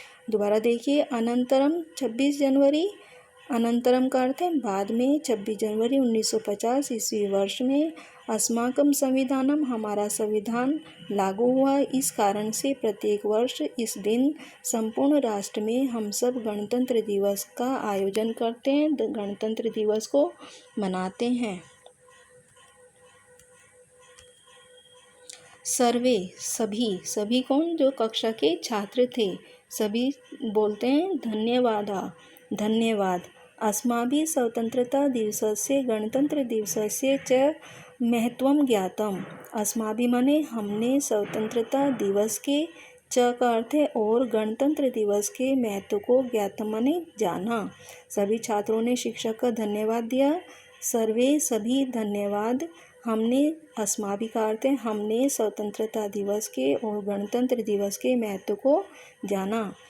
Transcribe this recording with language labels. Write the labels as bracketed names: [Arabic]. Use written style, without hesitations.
[Hindi] दोबारा देखिए, अनंतरम 26 जनवरी अनंतरम का अर्थ है बाद में 26 जनवरी 1950 ईस्वी वर्ष में [Sanskrit] अस्माकं संविधानम [Hindi] हमारा संविधान लागू हुआ, इस कारण से प्रत्येक वर्ष इस दिन संपूर्ण राष्ट्र में हम सब गणतंत्र दिवस का आयोजन करते हैं, गणतंत्र दिवस को मनाते हैं। सर्वे सभी कौन, जो कक्षा के छात्र थे, सभी बोलते हैं धन्यवाद। [Sanskrit] अस्माभिः स्वतंत्रता दिवसस्य गणतंत्र दिवसस्य च महत्वं ज्ञातम्। [Hindi] अस्माभिः माने हमने स्वतंत्रता दिवस के च का अर्थ है और गणतंत्र दिवस के महत्व को ज्ञातम माने जाना। सभी छात्रों ने शिक्षक का धन्यवाद दिया। सर्वे सभी धन्यवाद। हमने अस्माभिः का अर्थ है हमने स्वतंत्रता दिवस के और गणतंत्र दिवस के महत्व को जाना।